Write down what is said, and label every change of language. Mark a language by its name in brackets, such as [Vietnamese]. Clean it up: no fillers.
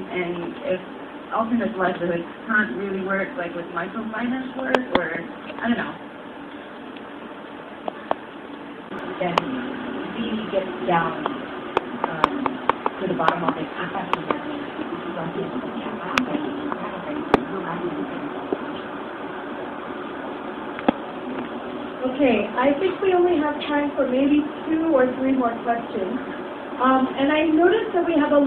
[English] And if alternate livelihoods can't really work with microfinance work, or I don't know. Then really get down to the bottom of it. [Indonesian] Apa sebenarnya situasi yang seperti apa [English] Okay, I think we only have time for maybe 2 or 3 more questions. And I noticed that we have a...